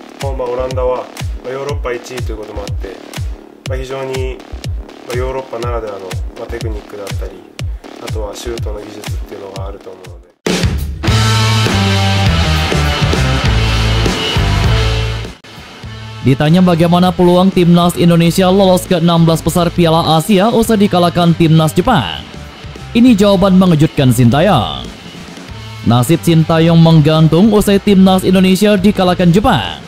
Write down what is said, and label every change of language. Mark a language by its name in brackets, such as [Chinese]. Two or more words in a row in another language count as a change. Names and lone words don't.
[Japanese] オランダはヨーロッパ1位ということもあって、非常にヨーロッパならではのテクニックだったり、あとはシュートの技術っていうのがあると思うので。 [Indonesian] Ditanya bagaimana peluang timnas Indonesia lolos ke 16 besar Piala Asia usai dikalahkan timnas Jepang, ini jawaban mengejutkan Sintayong. Nasib Sintayong menggantung usai timnas Indonesia dikalahkan Jepang.